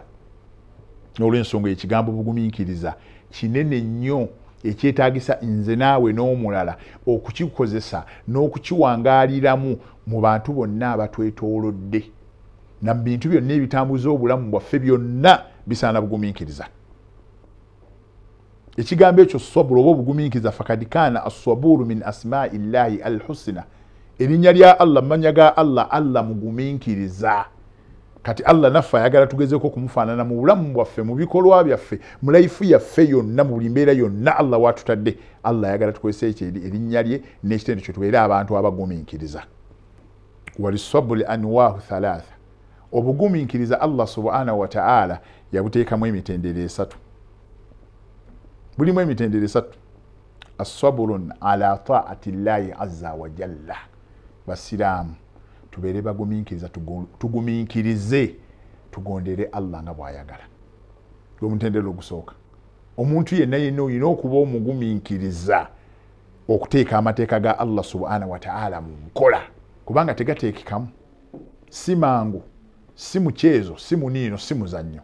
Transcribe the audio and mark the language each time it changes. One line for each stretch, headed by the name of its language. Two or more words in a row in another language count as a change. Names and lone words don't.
Ganda: Olw'ensonga ekigambo bugumiikiriza kinene nnyo ekyetaagisa nze naawe n'omulala okukikozesa n'okukiwangaaliramu mu bantu bonna abatwetoolodde na mu bintu byonna ebitambuza obulamu bwaffe byonna bisaana bugumiikiriza. Ekigambo ekyo saburu oba obugumiikiriza
Arabic: فقد كان الصبر من أسماء الله الحسنى,
Ganda: erinnya lya Allah, manya ga Allah mugumiikiriza. Kati Allah naffe ayagala tugezeeko kumufaanana mu bulamu bwaffe, mu bikolwa byaffe, mu laifu yaffe yonna, mu buli mbeera yonna Allah watutadde. Allah ayagala tukozese ekyo erinnya lye n'ekitendo kye tubeere abantu abagumiikiriza.
Arabic: وللصبر أنواع ثلاثة,
Ganda: obugumiikiriza
Arabic: الله سبحانه وتعالى
Ganda: yabuteekamu emitendera esatu. Bulimu emitendera esatu.
Arabic: الصبر على طاعة الله عز وجل.
Ganda: Basiraamu tubeere bagumiikiriza, tugumiikirize tugondere Allah nga bw'ayagala. Omutendera ogusooka, omuntu yenna olina okuba omugumiikiriza okuteeka amateeka ga
Arabic: الله سبحانه وتعالى
Ganda: mu nkola, kubanga tegateekekamu, si mangu, si mukyezo, si muniino, si muzannyo.